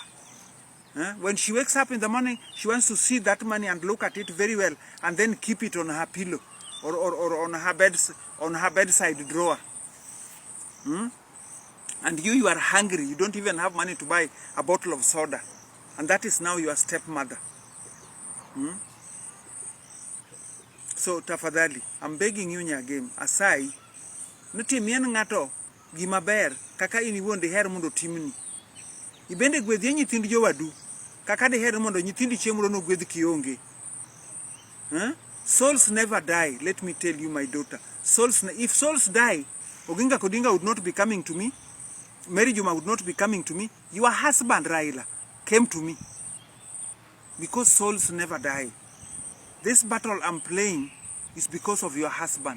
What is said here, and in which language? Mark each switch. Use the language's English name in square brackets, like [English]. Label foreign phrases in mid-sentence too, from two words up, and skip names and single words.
[English] When she wakes up in the morning, she wants to see that money and look at it very well, and then keep it on her pillow or on her bedside drawer. And you are hungry. You don't even have money to buy a bottle of soda, and that is now your stepmother. So tafadhali, I'm begging you again, asai, [Luo (Kenya and Tanzania)] nutimien ngato gimaber kaka ini wonde her mondo timni. Ibende gwedhi nyithind jowadu kaka de her mondo nyithindi chiemro no gwedhi kionge. [English] Souls never die. Let me tell you, my daughter, if souls die, Odinga would not be coming to me. Mary Juma would not be coming to me. Your husband Raila came to me, because souls never die. This battle I'm playing is because of your husband.